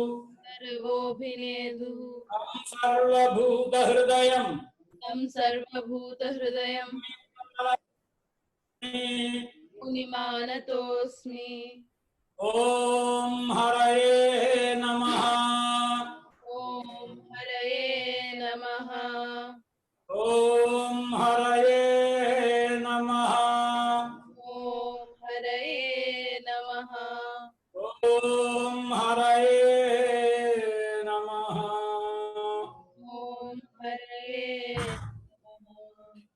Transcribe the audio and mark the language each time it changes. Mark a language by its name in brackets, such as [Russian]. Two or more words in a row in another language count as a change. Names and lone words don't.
[Sanskrit] సర్వభూత హృదయం తం సర్వభూత హృదయం మునిమానతోస్మి. ఓం హరయే నమః. ఓం ओम हरये नमः। ओम हरये नमः। ओम हरये नमः। ओम हरये नमः।